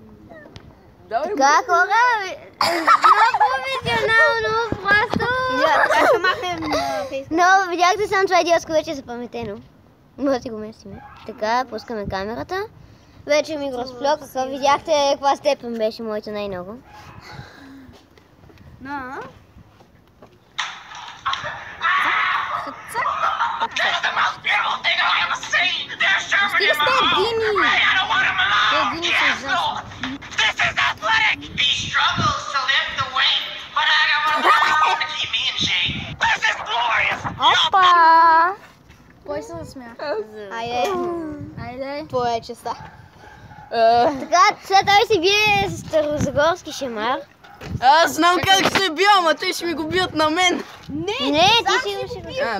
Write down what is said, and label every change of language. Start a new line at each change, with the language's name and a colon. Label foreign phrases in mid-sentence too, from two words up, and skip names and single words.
Bulgarian: Така, хора, много професионално, просто. Така ще махнем на фейсбук. Но видяхте само това идиотско вече запаметено. Може да го местиме. Така, пускаме камерата. Вече ми го разплюкаха. Видяхте каква степен беше моето най-много.
English: That's the most beautiful thing I've ever seen! They're shoving
Bulgarian: Стига
English: in my
Bulgarian: сте
English: hole!
Bulgarian: едини.
English: Hey, I don't want him alone!
Bulgarian: Едини
English: The
Bulgarian: са
English: asshole!
Bulgarian: ужасни.
English: This is athletic! He struggles to lift the weight, but I got one around to keep me in shape. This is glorious!
Bulgarian: Опа! Кой се засмя? Айде. Твоя честа. Така, сега той си бие с старозагорски шамар. Аз знам как се бия, ама те ще ми го бият на мен. Не, ти си го.